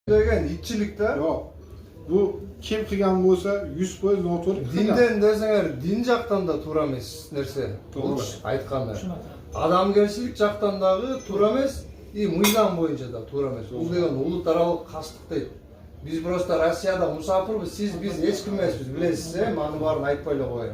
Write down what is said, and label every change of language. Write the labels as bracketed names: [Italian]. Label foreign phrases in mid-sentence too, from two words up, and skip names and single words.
[Uzbek] Degan itchilikda yo'q. Bu kim qilgan bo'lsa 100% noto'g'ri qilgan. [Kyrgyz] dindan deseңер, din жактан да туура эмес нерсе. Туура. Айтканда. Адамгерчилик жактан дагы туура эмес, и мыйзам боюнча да туура эмес. Бул деген улут аралык кастык дейт. Биз просто Россияда мусафирбиз, сиз биз эч ким эмеспиз, билесиз, маны баарын айтпай эле коеюн.